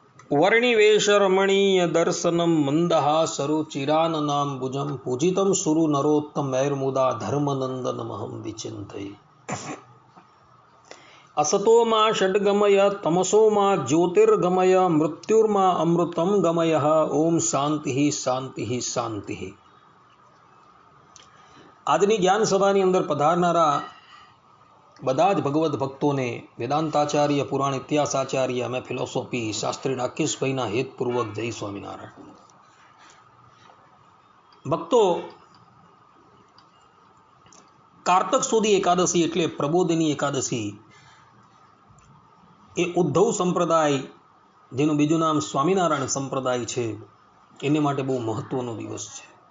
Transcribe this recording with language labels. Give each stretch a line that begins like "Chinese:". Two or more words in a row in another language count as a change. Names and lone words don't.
Sanskrit: वर्णिवेशरमणीय दर्शनम मंदहासरुचिराननाम्बुजं पूजितं सुरु नरोत्तमैर्मुदा धर्मनंदनमहं विचिन्तये। असतो मा षड्गमय तमसो मा ज्योतिर्गमय मृत्युर्मा अमृतं गमय। ओम शांति शांति शांति।
Gujarati: આજની જ્ઞાન સભાની અંદર પધારનારા બધા જ ભગવદ્ ભક્તોને વેદાંતાચાર્ય, પુરાણ ઇતિહાસાચાર્ય, અમે ફિલોસોફી શાસ્ત્રી રાકેશભાઈના હેતપૂર્વક જય સ્વામિનારાયણ. ભક્તો, કારતક સુદી એકાદશી એટલે પ્રબોધિની એકાદશી એ ઉદ્ધવ સંપ્રદાય, જેનું બીજું નામ સ્વામિનારાયણ સંપ્રદાય છે, એને માટે બહુ મહત્વનો દિવસ છે.